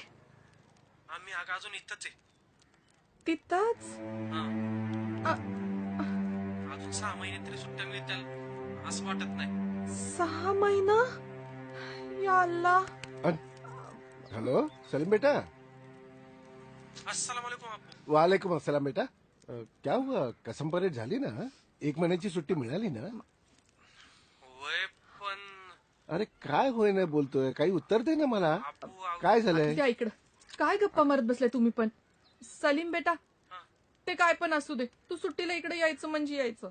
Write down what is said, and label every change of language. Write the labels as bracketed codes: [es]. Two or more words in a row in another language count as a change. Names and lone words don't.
[mr] आम्ही अजून इथंच आहे. तिथंच? अजून 6 महिने तरी सुट्ट्या मिळतील असं वाटत नाही. 6 महिना? [ar] يا الله. [mr] हॅलो सलीम बेटा. [ar] السلام عليكم आपू. وعليكم السلام [mr] बेटा. [hi] क्या हुआ, [mr] कसम परेड झाली ना? 1 महिन्याची सुट्टी मिळाली ना? होय पण. अरे काय होय नाही बोलतोय, काही उत्तर दे ना मला. काय झालंय? इकडं काय गप्पा मारत बसलाय तुम्ही पण? सलीम बेटा ते काय पण असू दे, तू सुट्टीला इकडे यायचं म्हणजे यायचं.